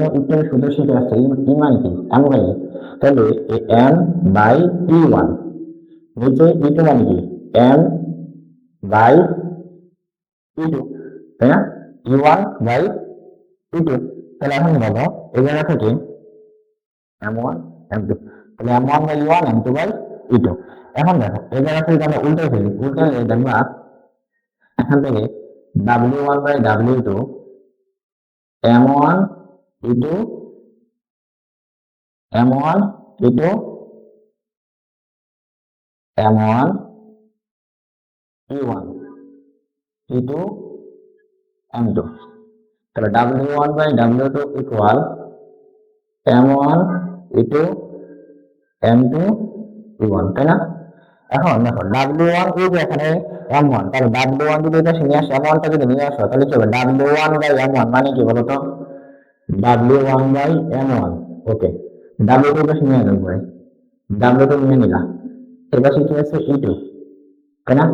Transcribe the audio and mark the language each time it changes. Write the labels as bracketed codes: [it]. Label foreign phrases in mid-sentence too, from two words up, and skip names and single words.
[bn] একটু শুধু শিখে আসছে, ই মানে কি M/E, তাহলে M/E1, নিচে E2 মানে কি M/E2, তাই না? E1/E2। তাহলে এখন বলো এই জায়গা থেকে M1 M2, তাহলে M1/E1 M2/E2। এখন দেখো এই জায়গা থেকে আমরা উল্টে ফেলি, উল্টে দেখবা এখান থেকে W1/W2 M1E2 M1E2 M1E1 E2 M2, তাহলে W1/W2 ইকুয়াল M1E2 M2E1, তাই না? এখন দেখো W1 এই যে এখানে M1, তাহলে W1 যদি এটা নিয়ে আসে, M1টা যদি নিয়ে আসো, তাহলে কি হবে? W1/M1 মানে কি বলতো? W1/M1, ওকে। ডাব্লিউ টু পাশে নিয়ে যাবো, ডাব্লিউ টু নিয়ে নিলাম, এর পাশে কি আছে ই টু, তাই না?